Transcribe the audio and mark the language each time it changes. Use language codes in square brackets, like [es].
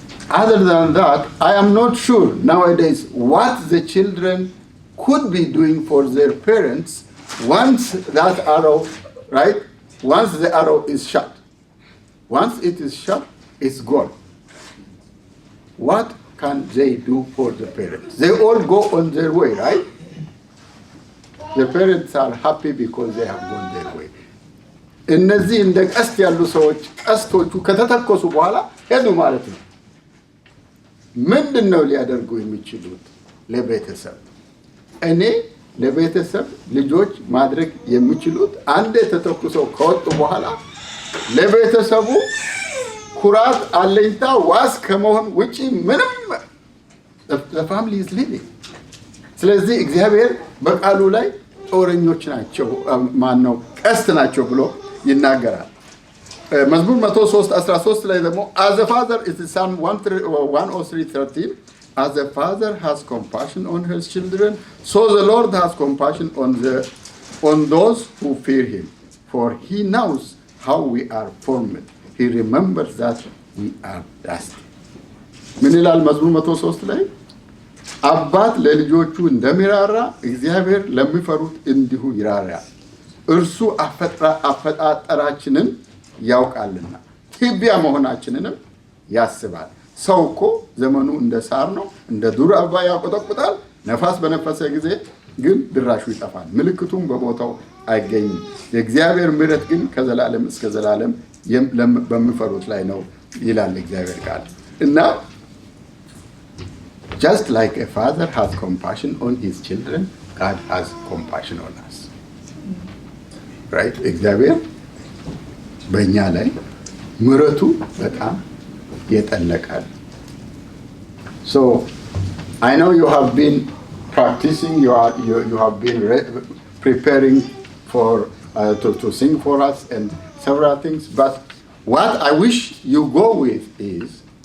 [en] Other than that, I am not sure nowadays what the children could be doing for their parents once that arrow, right? Once the arrow is shot. Once it is shot, it's gone. What can they do for the parents? They all go on their way, right? The parents are happy because they have gone their way. [am] እነዚህ እንደ ቀስት ያሉ ሰዎች ቀስቶቹ ከተተኮሱ በኋላ ሄዱ ማለት ነው። ምንድነው ሊያደርጉ የሚችሉት? ለቤተሰብ እኔ ለቤተሰብ ልጆች ማድረግ የሚችሉት አንዴ ተተኩሰው ከወጡ በኋላ ለቤተሰቡ ኩራት፣ አለኝታ፣ ዋስ ከመሆን ውጪ ምንም [en] the family is living። [am] ስለዚህ እግዚአብሔር በቃሉ ላይ ጦረኞች ናቸው ማነው ቀስት ናቸው ብሎ ይናገራል። መዝሙር 103:13 ላይ ደግሞ [en] as a father is Psalm 103:13 as a father has compassion on his children so the Lord has compassion on those who fear him for he knows how we are formed he remembers that we are dust። [am] ምን ይላል መዝሙር 103 ላይ? አባት ለልጆቹ እንደሚራራ እግዚአብሔር ለሚፈሩት እንዲሁ ይራራል። እርሱ አፈጣጠራችንን ያውቃልና ትቢያ መሆናችንንም ያስባል። ሰው እኮ ዘመኑ እንደ ሳር ነው፣ እንደ ዱር አበባ ያቆጠቁጣል። ነፋስ በነፈሰ ጊዜ ግን ድራሹ ይጠፋል፣ ምልክቱም በቦታው አይገኝም። የእግዚአብሔር ምሕረት ግን ከዘላለም እስከ ዘላለም በሚፈሩት ላይ ነው ይላል እግዚአብሔር ቃል። እና [en] just like a father has compassion on his children, God has compassion on us. Right? [am] እግዚአብሔር በእኛ ላይ ምሕረቱ በጣም የጠለቃል። [en] So I know you have been practicing, you have been preparing for to sing for us and several things, but what I wish you go with is